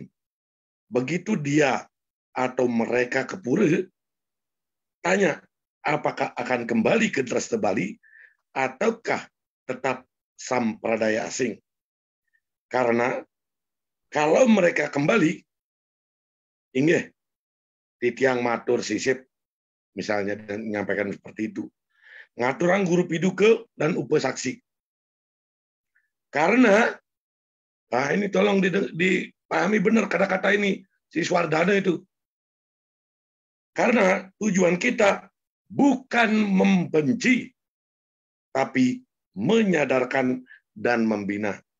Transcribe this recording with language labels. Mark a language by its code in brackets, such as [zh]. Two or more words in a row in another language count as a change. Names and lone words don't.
[id] Begitu dia atau mereka ke pura, tanya apakah akan kembali ke Dreste Bali ataukah tetap sampradaya asing. Karena kalau mereka kembali, [ban] inggih titiang matur sisip [id] misalnya dan menyampaikan seperti itu. [ban] Ngaturang guru piduke [id] dan upe saksi. Karena ini tolong dipahami benar kata-kata ini si Suwardana itu. Karena tujuan kita bukan membenci, tapi menyadarkan dan membina.